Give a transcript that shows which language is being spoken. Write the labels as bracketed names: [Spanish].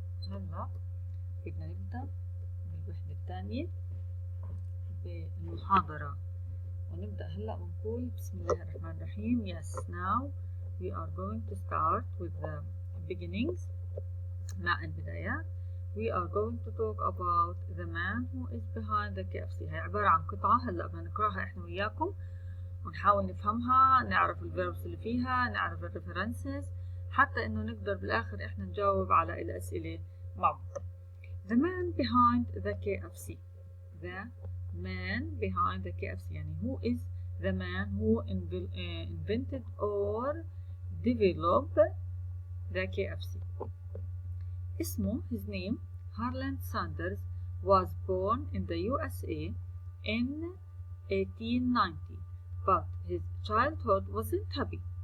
[Arabic] هلا بدنا نبدأ بالوحدة الثانية بالمحاضرة، ونبدأ هلا ونقول بسم الله الرحمن الرحيم. [English] Yes, now we are going to start with the beginnings. [Arabic] مع البدايات. [English] We are going to talk about the man who is behind the KFC. [Arabic] هي عبارة عن قطعة هلا بدنا نقراها احنا وياكم ونحاول نفهمها، نعرف الفيربس اللي فيها، نعرف الريفرنسز، حتى انه نقدر بالاخر احنا نجاوب على الاسئلة مع بعض. [English] The man behind the KFC. The man behind the KFC يعني who is the man who invented or developed the KFC. اسمه, his name, Harland Sanders, was born in the USA in 1890, but his childhood wasn't happy.